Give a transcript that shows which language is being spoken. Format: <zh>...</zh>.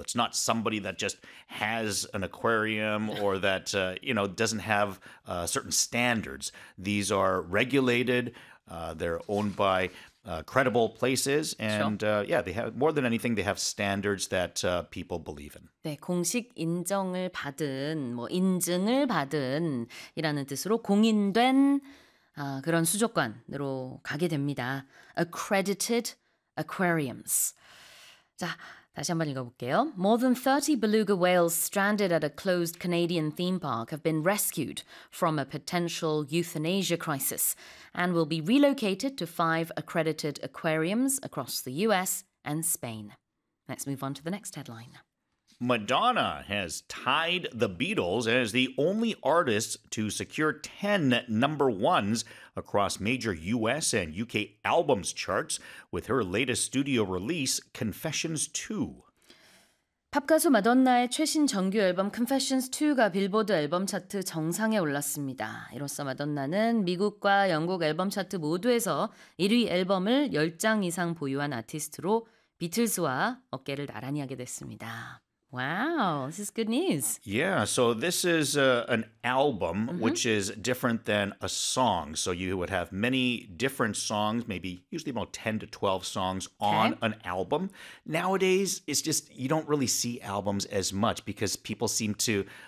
<en>It's not somebody that just has an aquarium or that, doesn't have certain standards. These are regulated. They're owned by credible places. And sure. They have more than anything, they have standards that people believe in.</en> <ko>네, 공식 인정을 받은, 뭐 인증을 받은이라는 뜻으로 공인된 그런 수족관으로 가게 됩니다.</ko> <en>Accredited aquariums.</en> <ko>자, 다시 한번 읽어볼게요.</ko> <en>More than 30 beluga whales stranded at a closed Canadian theme park have been rescued from a potential euthanasia crisis and will be relocated to 5 accredited aquariums across the US and Spain. Let's move on to the next headline. Madonna has tied the Beatles as the only artist to secure 10 number ones across major US and UK albums charts with her latest studio release, Confessions 2.</en> <ko>팝가수 마돈나의 최신 정규 앨범 Confessions 2가 빌보드 앨범 차트 정상에 올랐습니다. 이로써 마돈나는 미국과 영국 앨범 차트 모두에서 1위 앨범을 10장 이상 보유한 아티스트로 비틀스와 어깨를 나란히 하게 됐습니다.</ko> <en>Wow, this is good news. Yeah, so this is an album, mm-hmm. which is different than a song. So you would have many different songs, maybe usually about 10 to 12 songs on an album. Nowadays, it's just you don't really see albums as much because people seem to,</en>